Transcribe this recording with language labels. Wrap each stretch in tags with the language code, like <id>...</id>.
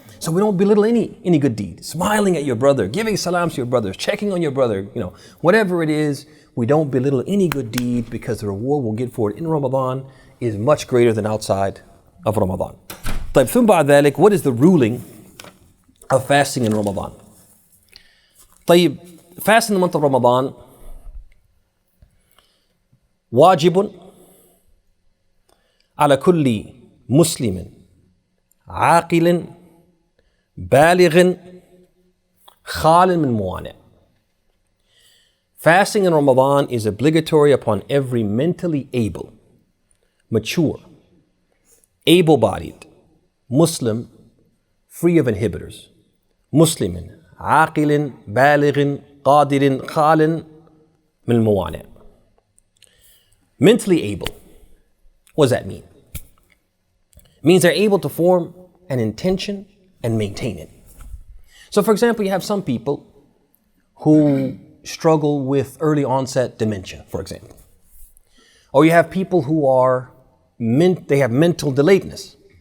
<en>So we don't belittle any good deed. Smiling at your brother, giving salams to your brother, checking on your brother, whatever it is, we don't belittle any good deed because the reward we'll get for it in Ramadan is much greater than outside of Ramadan.</en> <ar>طيب ثم بعد ذلك,</ar> <en>what is the ruling of fasting in Ramadan?</en> <ar>طيب,</ar> <en>fasting in the month of Ramadan,</en> <ar>واجب على كل مسلم عاقل بالغ خال من موانع.</ar> <en>Fasting in Ramadan is obligatory upon every mentally able, mature, able-bodied Muslim, free of inhibitors.</en> <ar>Muslimin, عاقل بالغ قادر خال من الموانع.</ar> <en>Mentally able. What does that mean? It means they're able to form an intention and maintain it. So for example, you have some people who struggle with early onset dementia, for example. Or you have people who they have mental delayedness.</en>